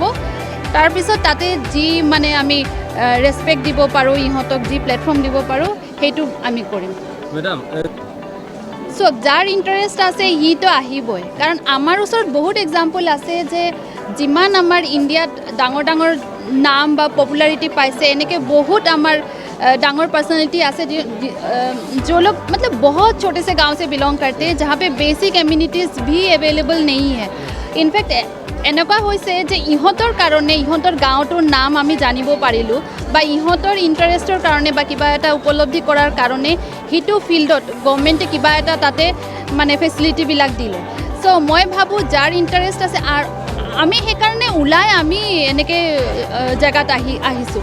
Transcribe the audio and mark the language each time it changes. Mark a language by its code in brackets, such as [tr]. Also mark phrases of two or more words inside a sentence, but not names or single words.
[as] তাৰপিছত তাতে যি মানে আমি ৰেচপেক্ট দিব পাৰোঁ, ইহঁতক যি প্লেটফৰ্ম দিব পাৰোঁ সেইটো আমি কৰিম। মেডাম চ' যাৰ ইণ্টাৰেষ্ট আছে সিটো আহিবই, কাৰণ আমাৰ ওচৰত বহুত এক্সাম্পল আছে যে যিমান আমাৰ ইণ্ডিয়াত ডাঙৰ ডাঙৰ নাম বা পপুলাৰিটি পাইছে, এনেকৈ বহুত আমাৰ ডাঙৰ পাৰ্চনেলিটি আছে [hi] जो लोग मतलब बहुत छोटे से गांव से बिलोंग करते हैं जहाँ पे बेसिक एम्यूनिटीज़ भी अवेलेबल नहीं है। [as] इनफैक्ट এনেকুৱা হৈছে যে ইহঁতৰ কাৰণে, ইহঁতৰ গাঁৱটোৰ নাম আমি জানিব পাৰিলোঁ বা ইহঁতৰ ইণ্টাৰেষ্টৰ কাৰণে বা কিবা এটা উপলব্ধি কৰাৰ কাৰণে সেইটো ফিল্ডত গভৰ্ণমেণ্টে কিবা এটা তাতে মানে ফেচিলিটিবিলাক দিলে। চ' মই ভাবোঁ যাৰ ইণ্টাৰেষ্ট আছে আমি সেইকাৰণে ওলাই আমি এনেকৈ জেগাত আহিছোঁ।